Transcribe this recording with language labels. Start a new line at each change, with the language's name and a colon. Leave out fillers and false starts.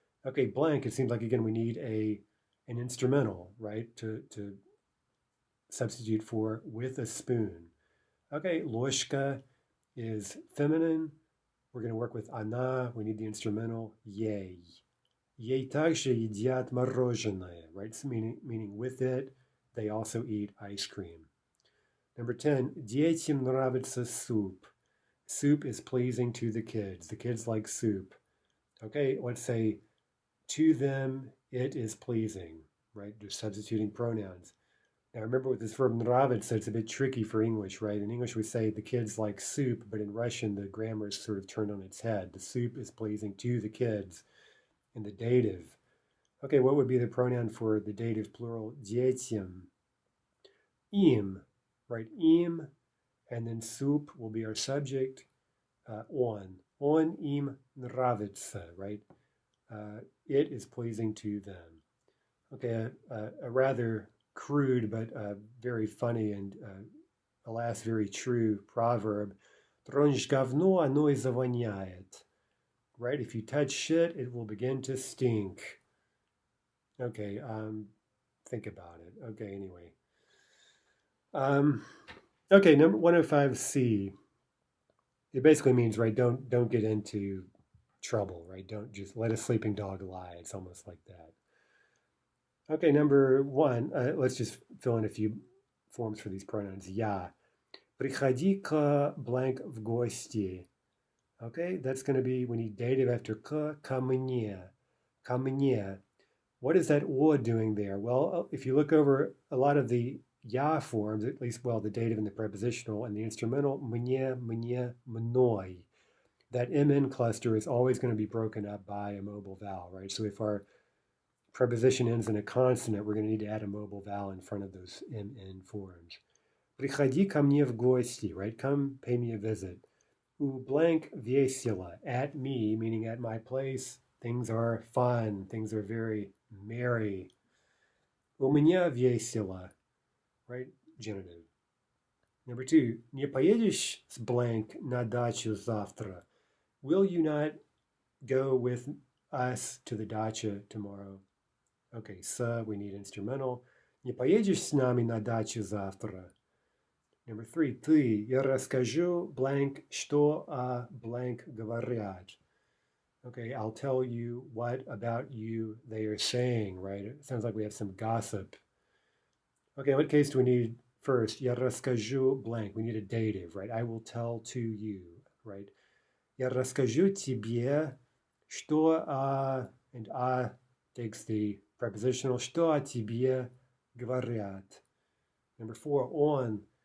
English: Okay, blank, it seems like, again, we need an instrumental, right, to substitute for with a spoon. Okay, ложка is feminine. We're going to work with она. We need the instrumental, ей.
Russian: Ей также едят мороженое, right?
English: So meaning with it, they also eat ice cream.
Russian: Number 10, детям нравится суп.
English: Soup is pleasing to the kids. The kids like soup. Okay, let's say to them it is pleasing, right? Just substituting pronouns. Now remember with this verb nravится, it's a bit tricky for English, right? In English we say the kids like soup, but in Russian the grammar is sort of turned on its head. The soup is pleasing to the kids in the dative. Okay, what would be the pronoun for the dative plural?
Russian: Детям. Им, right?
English: Им, and then soup will be our subject.
Russian: On. On им нравится,
English: right? It is pleasing to them. Okay, a rather crude but very funny and alas very true proverb.
Russian: Тронешь говно, оно и завоняет.
English: Right? If you touch shit, it will begin to stink. Okay, think about it. Okay, anyway. Okay, number 105C. It basically means, right, don't get into trouble, right? Don't just let a sleeping dog lie. It's almost like that. Okay, number 1, let's just fill in a few forms for these pronouns.
Russian: Я. Приходи к blank в гости.
English: Okay, that's going to be, we need dative after
Russian: ко мне. Ко мне.
English: What is that о doing there? Well, if you look over a lot of the я forms, at least, well, the dative and the prepositional and the instrumental, мне, мной, that mn cluster is always going to be broken up by a mobile vowel, right? So if our preposition ends in a consonant, we're going to need to add a mobile vowel in front of those mn forms.
Russian: Приходи ко мне в гости, right?
English: Come pay me a visit.
Russian: У blank весело,
English: at me, meaning at my place, things are fun, things are very merry.
Russian: У меня весело, right?
English: Genitive.
Russian: Number 2, не поедешь с blank на дачу завтра?
English: Will you not go with us to the dacha tomorrow? Okay, we need instrumental.
Russian: Не поедешь с нами на дачу завтра? Number 3, ты, я расскажу blank, что о blank говорят.
English: Okay, I'll tell you what about you they are saying, right? It sounds like we have some gossip. Okay, what case do we need first?
Russian: Я расскажу blank.
English: We need a dative, right? I will tell to you, right?
Russian: Я расскажу тебе, что
English: and takes the prepositional,
Russian: что о тебе говорят.
English: Number 4, on.